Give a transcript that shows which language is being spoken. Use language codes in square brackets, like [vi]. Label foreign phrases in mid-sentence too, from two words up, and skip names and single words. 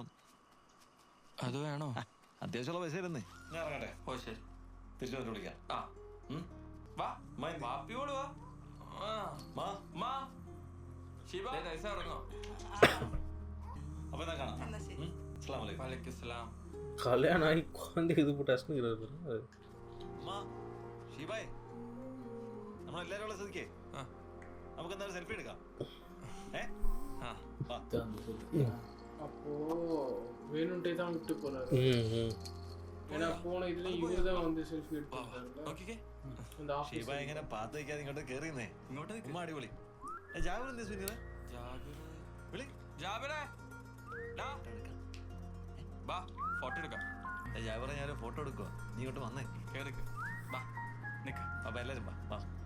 [ml] അത് വേണോ? അത്യാവശ്യമുള്ള പൈസ ഇരുന്നേ. ഞാൻ ഇറങ്ങട്ടെ. ഓ ശരി, തിരിച്ചു വന്നിട്ട് വിളിക്കാം. വാ വാപ്പിയോട് വാ. ഇറങ്ങോ? അപ്പൊ എന്നാ കാണാം. [ar] السلام عليكم. وعليكم السلام. [ta] கல்யாணம் ஆகி குழந்தை இது போட்டு அசுங்கிறது. [ml] ഷീബായ്, നമ്മളെല്ലാരും ഉള്ള സ്ഥിതിക്ക് നമുക്ക് എന്തായാലും സെൽഫി എടുക്കാം. [ta] அப்போ வேணும்ட்டே தான் விட்டு போறாரு. ஏன்னா போன இதுல இவரு தான் வந்து செல்ஃபி எடுத்தாரு. அந்த [ml] ഷീബ ഇങ്ങനെ പാത്ത് വയ്ക്കാതെ ഇങ്ങോട്ട് കേറിയുന്നേ. ഉമ്മ അടിപൊളി. ജാബിർ എന്താ സുനീറ? വിളി. ജാബിറേ, വാ ഫോട്ടോ എടുക്കാം. ജാബിറെ ഞാൻ ഫോട്ടോ എടുക്കുക, നീ ഇങ്ങോട്ട് വന്നേ. കേറിക്ക്, വാ നിക്ക്. അപ്പൊ എല്ലാരും വാ.